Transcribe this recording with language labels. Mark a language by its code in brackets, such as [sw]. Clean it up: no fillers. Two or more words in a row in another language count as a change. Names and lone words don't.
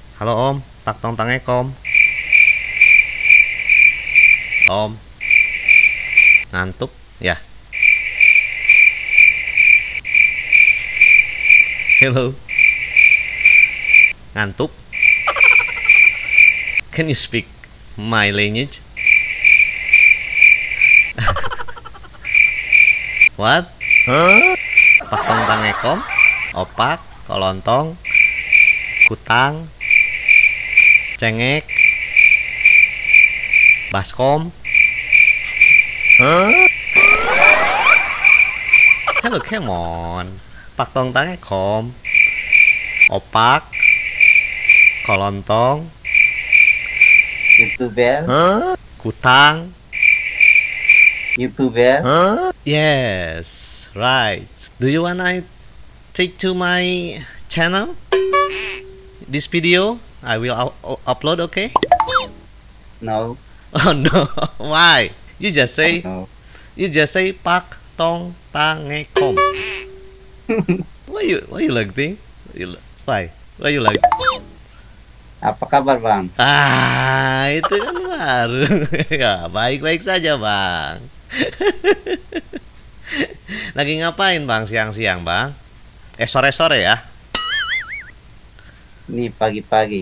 [id] Halo Om, Pak Tong Tang Ekom. Om, ngantuk ya? Hello, ngantuk? [en] Can you speak my language? What? Huh? [id] Pak Tong Tang Ekom? Opak, kolontong, kutang, cengek, baskom. [en] Huh? Hello, come on. [id] Pak Tong Tang Ekom. Opak, kolontong, YouTuber, huh? Kutang. YouTuber. [en] Huh? Yes, right. Do you wanna take to my channel? This video I will upload, okay? No, Oh no, why? You just say no. Pak Tong Tang Ekom. Why you like thing? Why? Why you like? [id] Apa kabar bang? Ah, itu kan baru. Ya, baik-baik saja, Bang. Lagi ngapain, Bang, siang-siang, Bang? Sore-sore ya? Ini pagi-pagi